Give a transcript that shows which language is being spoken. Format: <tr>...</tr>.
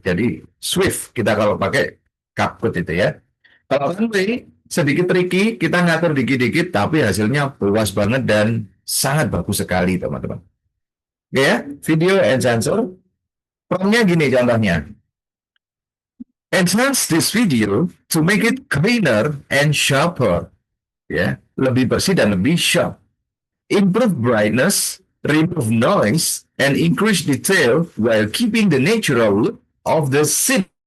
<id>Jadi Swift kita kalau pakai Capcut itu ya. Kalau Runway sedikit tricky, kita ngatur dikit-dikit tapi hasilnya puas banget dan sangat bagus sekali, teman-teman. Oke ya, video enhancer. Promptnya gini contohnya.</id> <en>Enhance this video to make it cleaner and sharper.</en> <id>Ya, lebih bersih dan lebih sharp.</id> <en>Improve brightness, remove noise, and increase detail while keeping the natural look of the scene.</en>